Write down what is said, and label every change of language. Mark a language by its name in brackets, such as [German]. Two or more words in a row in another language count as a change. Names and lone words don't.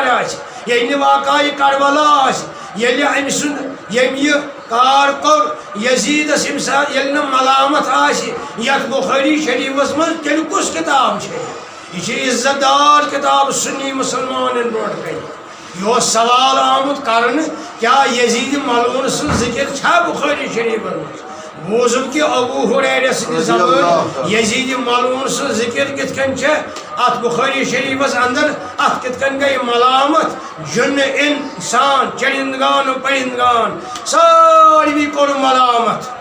[Kashmiri] آسہِ ییٚلہِ نہٕ واقعہ کربلا آسہِ ییٚلہِ أمۍ سُنٛد ییٚمۍ یہِ کار کوٚر یزیٖدس ییٚمہِ ساتہٕ ییٚلہِ نہٕ ملامت آسہِ یتھ بُخٲری شریٖفس منٛز تیٚلہِ کُس کِتاب چھِ یہِ چھِ عزت دار کِتاب سُنی مُسلمانن برونٛٹھ کَنہِ یہ سوال آمت کرنے کیا یزید ملعون سن ذکر چھا بخاری شریفس مز بوزم کہ ابو ہریرہ سٕنٛدِ زبان یزید ملعون سن ذکر کت کن ات بخاری شریفس اندر ات کت کن گئی ملامت جن انسان چرندگان و پرندگان ساروی کور ملامت